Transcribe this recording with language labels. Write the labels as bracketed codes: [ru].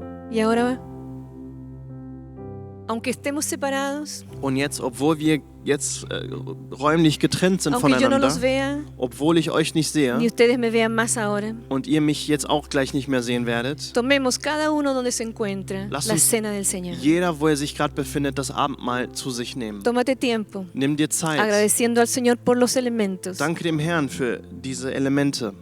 [es] Y ahora, aunque estemos separados, [de] Und jetzt, obwohl wir jetzt räumlich getrennt sind [es] aunque yo no los [de] voneinander, [es] vea, [de] obwohl ich euch nicht sehe [es] ni ustedes me vean más ahora, [de] und ihr mich jetzt auch gleich nicht mehr sehen werdet, [es] tomemos cada uno donde se encuentra [de] Lass [es] la [de] uns [es] cena del Señor. [de] jeder, wo er sich gerade befindet, das Abendmahl zu sich nehmen. [es] Tómate tiempo, [de] Nimm dir Zeit. [es] agradeciendo al Señor por los elementos [de] Danke dem Herrn für diese Elemente